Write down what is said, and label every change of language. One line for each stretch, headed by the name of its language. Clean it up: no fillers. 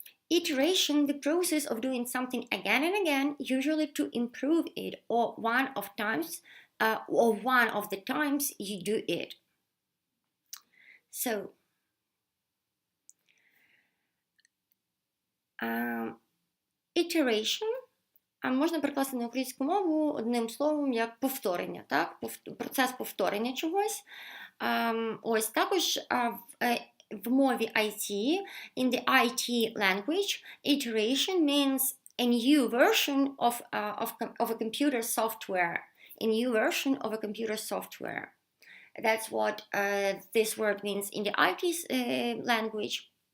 English: Iteration, the process of doing something again and again, usually to improve it, or one of the times you do it.
Ukrainian: So, iteration можна перекласти на українську мову одним словом як повторення, так? Процес повторення чогось. Ось також в мові IT,
English: in the IT language, iteration means a new version of a computer software. A new version of a computer software. That's what this word means in the IT language.